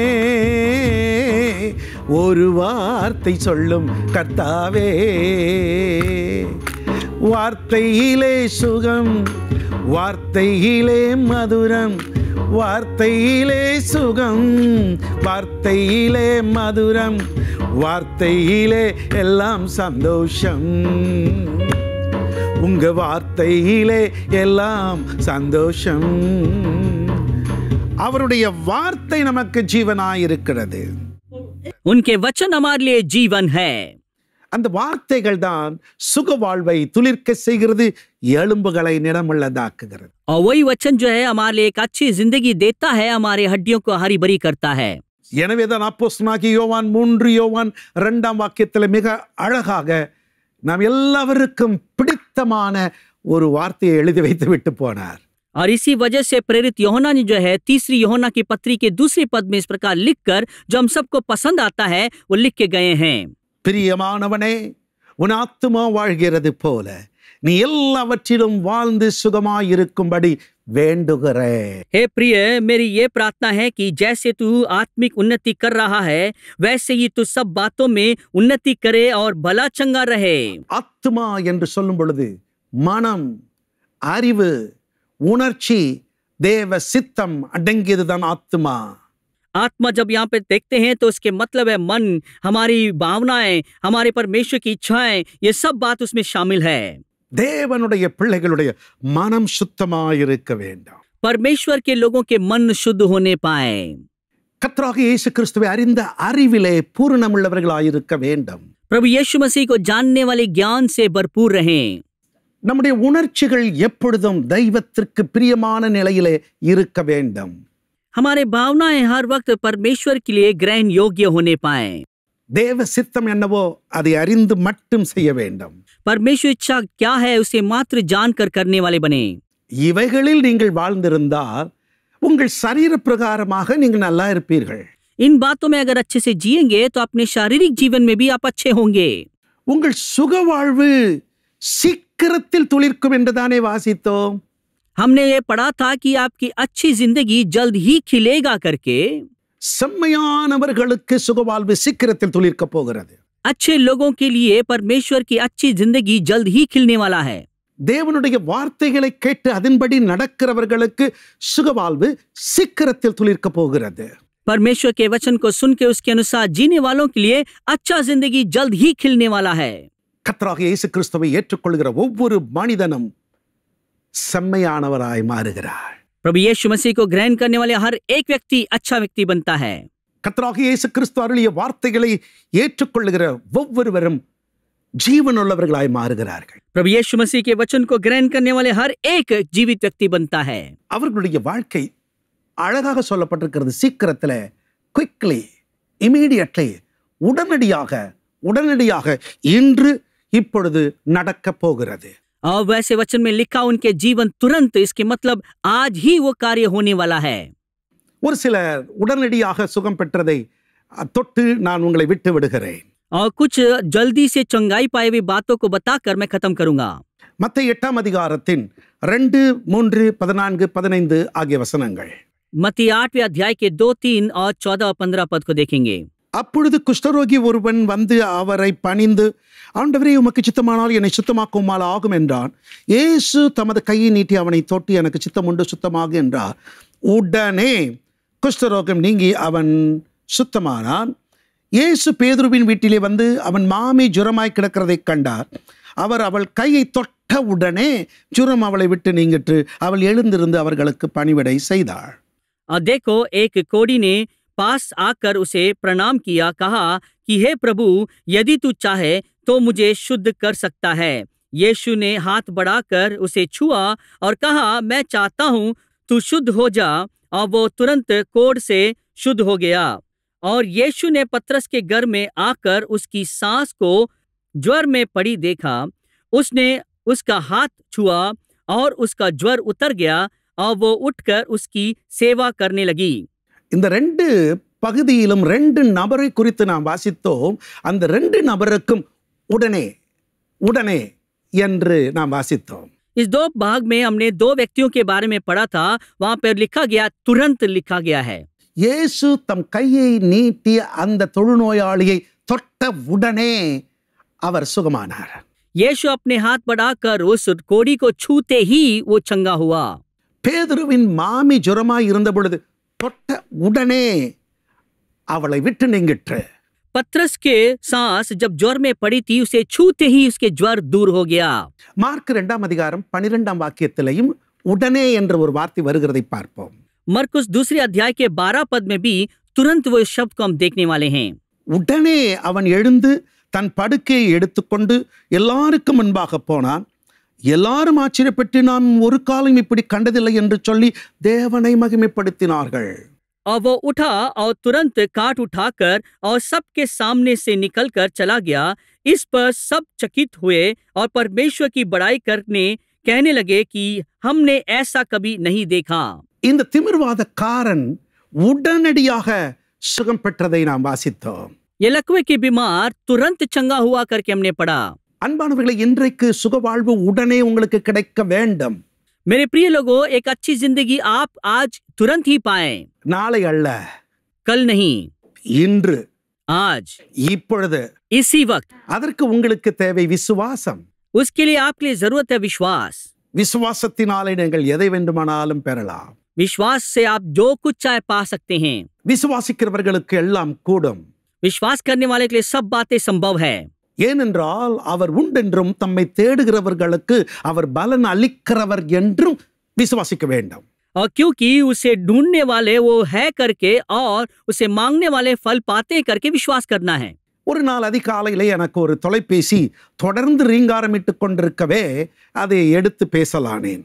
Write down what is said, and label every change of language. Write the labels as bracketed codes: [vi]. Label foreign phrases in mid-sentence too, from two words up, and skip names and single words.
[ta] ஒரு வார்த்தை சொல்லும் கர்த்தாவே, வார்த்தையிலே சுகம், வார்த்தையிலே மதுரம், வார்த்தையிலே சுகம், வார்த்தையிலே மதுரம், வார்த்தையிலே எல்லாம் சந்தோஷம். உங்க வார்த்தையிலே எல்லாம் சந்தோஷம். அவருடைய வார்த்தை நமக்கு ஜீவனாயிருக்கிறது. [hi] उनके वचन हमारे लिए जीवन है. [ta] அந்த வார்த்தைகள் தான் சுக வாழ்வை துளிர்க்க செய்கிறது, எலும்புகளை நிறமுள்ளதாக்குகிறது. [hi] और वही वचन जो है हमारे लिए एक अच्छी जिंदगी देता है, हमारे हड्डियों को हरी भरी करता है. [ta] எனவேதான் அப்போஸ்தலனாகிய யோவான் 3 யோவான் 2 வாக்கியத்தில் மிக அழகாக நாம் எல்லாருக்கும் பிடித்தமான ஒரு வார்த்தையை எழுதி வைத்து விட்டு போனார். [hi] और इसी वजह से प्रेरित यूहन्ना ने जो है तीसरी यूहन्ना की पत्री के दूसरे पद में इस प्रकार लिखकर जो हम सबको पसंद आता है वो लिख के गए हैं. [ta] பிரியமானவனே, உன் ஆத்துமா வாழ்கிறது போல நீ எல்லாவற்றிலும் வாழ்ந்து சுகமாயிருக்கும்படி வேண்டுகிறேன். [hi] हे प्रिय, मेरी ये प्रार्थना है कि जैसे तू आत्मिक उन्नति कर रहा है वैसे ही तू सब बातों में उन्नति करे और भला चंगा रहे. [ta] ஆத்துமா என்று சொல்லும் பொழுது மனம், அறிவு, உணர்ச்சி, தேவ சித்தம் அடங்கியதுதான் ஆத்துமா. [hi] आत्मा जब यहाँ पे देखते हैं तो उसके मतलब है मन, हमारी भावनाएं, हमारे परमेश्वर की इच्छाएं, ये सब बात उसमें शामिल है. [ta] தேவனுடைய பிள்ளைகளுடைய மனம் சுத்தமாயிருக்க வேண்டும். [hi] परमेश्वर के लोगों के मन शुद्ध होने पाए. [ta] கர்த்தராகிய இயேசு கிறிஸ்துவை அறிந்த அறிவிலே பூரணமுள்ளவர்களாயிருக்க வேண்டும். [hi] प्रभु यीशु मसीह को जानने वाले ज्ञान से भरपूर रहें. [ta] நம்முடைய உணர்ச்சிகள் எப்பொழுதும் தெய்வத்திற்கு பிரியமான நிலையிலே இருக்க வேண்டும். [hi] हमारे भावनाएं हर वक्त परमेश्वर के लिए ग्रहण योग्य होने पाए. [ta] தேவ சித்தம் என்னவோ அதை அறிந்து மட்டும் செய்ய வேண்டும். [hi] परमेश्वर इच्छा क्या है उसे मात्र जानकर करने वाले बने. [ta] இவைகளில் நீங்கள் வாழ்ந்திருந்தால் உங்கள் சரீர பிரகாரமாக நீங்கள் நல்லா இருப்பீர்கள். [hi] इन बातों में अगर अच्छे से जिएंगे तो अपने शारीरिक जीवन में भी आप अच्छे होंगे. [ta] உங்கள் சுக வாழ்வு சீக்கிரத்தில் துளிர்க்கும் என்றுதானே வாசித்தோம். [hi] हमने ये पढ़ा था कि आपकी अच्छी जिंदगी जल्द ही खिलेगा करके. [ta] செம்மையானவர்களுக்கு சுகவாழ்வு சீக்கிரத்தில் துளிர்க்க போகிறது. [hi] अच्छे लोगों के लिए परमेश्वर की अच्छी जिंदगी जल्द ही खिलने वाला है. [ta] தேவனுடைய வார்த்தைகளை கேட்டு அதன்படி நடக்கிறவர்களுக்கு சுகவாழ்வு சீக்கிரத்தில் துளிர்க்க போகிறது. [hi] परमेश्वर के वचन को सुन के उसके अनुसार जीने वालों के लिए अच्छा जिंदगी जल्द ही खिलने वाला है. [ta] கர்த்தராகிய இயேசு கிறிஸ்துவை ஏற்றுக்கொள்கிற ஒவ்வொரு மனிதனும் செம்மையானவராய் மாறுகிறார். [hi] प्रभु यीशु मसीह को ग्रहण करने वाले हर एक व्यक्ति अच्छा व्यक्ति बनता है. [ta] கர்த்தராகிய இயேசு கிறிஸ்து அருளிய வார்த்தைகளை ஏற்றுக்கொள்ளுகிற ஒவ்வொருவரும் ஜீவனுள்ளவர்களாய் மாறுகிறார்கள். [hi] प्रभु यीशु मसीह के वचन को ग्रहण करने वाले हर एक जीवित व्यक्ति बनता है. [ta] அவர்களுடைய வாழ்க்கை அழகாக சொல்லப்பட்டிருக்கிறது. சீக்கிரத்தில், [en] quickly, immediately, [ta] உடனடியாக இன்று இப்பொழுது நடக்க போகிறது. [hi] और वैसे वचन में लिखा उनके जीवन तुरंत, इसके मतलब आज ही वो कार्य होने वाला है. [ta] ஒரு சிலர் உடனடியாக சுகம் பெற்றதை தொட்டு நான் உங்களை விட்டு விடுகிறேன். [hi] और कुछ जल्दी से चंगाई पाए हुई बातों को बताकर मैं खत्म करूंगा. [ta] மத்தேயு 8 அதிகாரத்தின் 2, 3, 14, 15 ஆகிய வசனங்கள். [hi] मत्ती 8वें अध्याय के 2, 3 और 14 और 15 पद को देखेंगे. [ta] அப்பொழுது குஷ்டரோகி ஒருவன் வந்து அவரை பணிந்து, ஆண்டவரே, உமக்கு சித்தமானால் என்னை சுத்தமாக்குமால் ஆகும் என்றான். இயேசு தமது கையை நீட்டி அவனை தொட்டு, எனக்கு சித்தம் உண்டு, சுத்தமாக என்றார். உடனே குஷ்டரோகம் நீங்கி அவன் சுத்தமானான். இயேசு பேதுருவின் வீட்டிலே வந்து அவன் மாமி ஜுரமாய் கிடக்கிறதை கண்டார். அவர் அவள் கையை தொட்ட உடனே ஜுரம் அவளை விட்டு நீங்கிற்று. அவள் எழுந்திருந்து அவர்களுக்கு பணிவிடை செய்தாள். [hi] और देखो, एक कोढ़ी ने पास आकर उसे प्रणाम किया, कहा कि हे प्रभु, यदि तू चाहे तो मुझे शुद्ध कर सकता है। यीशु ने हाथ बढ़ाकर उसे छुआ और कहा, मैं चाहता हूँ तू शुद्ध हो जा। और वो तुरंत कोढ़ से शुद्ध हो गया। और यीशु ने पतरस के घर में आकर उसकी सांस को ज्वर में पड़ी देखा। उसने उसका हाथ छुआ और उसका ज्वर उतर गया और वो उठकर उसकी सेवा करने लगी। [ta] இந்த ரெண்டு பகுதியிலும் ரெண்டு நபரை குறித்து நாம் வாசித்தோம். அந்த ரெண்டு நபருக்கும் உடனே உடனே என்று நாம் வாசித்தோம். [hi] इस दो भाग में हमने दो व्यक्तियों के बारे में पढ़ा था। वहां पर लिखा गया, तुरंत लिखा गया है। [ta] இயேசு தம் கையை நீட்டி அந்த தொழுநோயாளியை தொட்ட உடனே அவர் சுகமானார். [hi] यीशु अपने हाथ बढ़ाकर उस कोढ़ी को छूते ही वो चंगा हुआ। [ta] பேதுருவின் மாமி ஜுரமாய் இருந்த பொழுது தொட்ட உடனே அவளை விட்டு நீங்கிற்று. [hi] पतरस के सांस जब ज्वर में पड़ी थी, उसे छूते ही उसके ज्वर दूर हो गया। [ta] மார்க் 2 அதிகாரம் 12 வாக்கியத்திலையும் உடனே என்ற ஒரு வார்த்தை வருகிறதை பார்ப்போம். [hi] मरकुस 2 अध्याय के 12 पद में भी तुरंत वो शब्द को हम देखने वाले हैं। [ta] உடனே அவன் எழுந்து தன் படுக்கையை எடுத்துக்கொண்டு எல்லாருக்கும் முன்பாக போனான். எல்லாரும் ஆச்சரியப்பட்டு நாம் ஒரு காலம் இப்படி கண்டதில்லை என்று சொல்லி தேவனை மகிமைப்படுத்தினார்கள். [hi] और वो उठा और तुरंत काट उठाकर और सबके सामने से निकलकर चला गया। इस पर सब चकित हुए और परमेश्वर की बड़ाई करने कहने लगे कि हमने ऐसा कभी नहीं देखा। [ta] இந்த திமிர்வாதக்காரன் உடனடியாக சுகம் பெற்றதை நாம் வாசித்தோம். [hi] ये लकवे के बीमार तुरंत चंगा हुआ करके हमने पढ़ा। [ta] அன்பானவர்களே, இன்றைக்கு சுகவாழ்வு உடனே உங்களுக்கு கிடைக்க வேண்டும். [hi] मेरे प्रिय लोगों, एक अच्छी जिंदगी आप आज तुरंत ही पाएं। [ta] நாளை அல்ல, [hi] कल नहीं, [ta] இன்று, [hi] आज, [ta] இப்பொழுது. [hi] इसी वक्त। [ta] அதற்கு உங்களுக்கு தேவை விசுவாசம். [hi] उसके लिए आपके लिए जरूरत है विश्वास। [ta] விசுவாசத்தினாலே நீங்கள் எதை வேண்டுமானாலும் பெறலாம். [hi] विश्वास से आप जो कुछ चाहे पा सकते हैं। [ta] விசுவாசிக்கிறவர்களுக்கு எல்லாம் கூடும். [hi] विश्वास करने वाले के लिए सब बातें संभव है। [ta] ஏனென்றால் அவர் உண்டென்றும் தம்மை தேடுகிறவர்களுக்கு அவர் பலன் அளிக்கிறவர் என்றும் விசுவாசிக்க வேண்டும். [hi] और क्योंकि उसे ढूंढने वाले वो है करके और उसे मांगने वाले फल पाते करके विश्वास करना है। [ta] ஒரு நாள் அதிகாலையிலே எனக்கு ஒரு தொலைபேசி தொடர்ந்து ரீங்காரமிட்டு கொண்டிருக்கவே அதை எடுத்து பேசலானேன்.